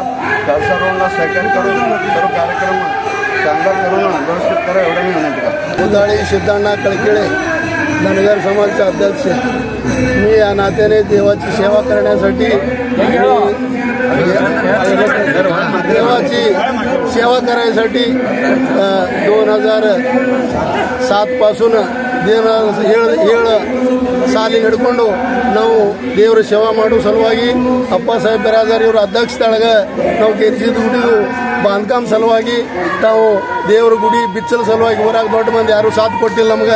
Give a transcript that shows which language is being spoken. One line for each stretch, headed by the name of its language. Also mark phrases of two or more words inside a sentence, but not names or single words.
Marathi: सर्वांना सहकार्य करून सर्व कार्यक्रम चांगला करून व्यवस्थित करावं एवढं मी विनंती करतो. उदाळी सिद्धांना कळकेळे धनगर समाजचे अध्यक्ष. मी या नात्याने देवाची सेवा करण्यासाठी देवाची सेवा करायसाठी
Kannada: 2007 ಪಾसून ಏಳು ಸಾಲಿ ಹಿಡ್ಕೊಂಡು ನಾವು ದೇವರ ಸೇವಾ ಮಾಡೋ ಸಲುವಾಗಿ ಅಪ್ಪಾಸಾಹೇಬ್ ಬಿರಾದಾರ್ ಇವರ ಅಧ್ಯಕ್ಷತೆಯೊಳಗೆ ನಾವು ಗೆರ್ಜಿದ ಗುಡಿದು ಬಾಂಧಕಾಮ ಸಲುವಾಗಿ ನಾವು ದೇವರ ಗುಡಿ ಬಿಚ್ಚಲ ಸಲುವಾಗಿ ಊರಾಗ ದೊಡ್ಡ ಮಂದಿ ಯಾರು ಸಾಥ್ ಕೊಟ್ಟಿಲ್ಲ ನಮಗೆ.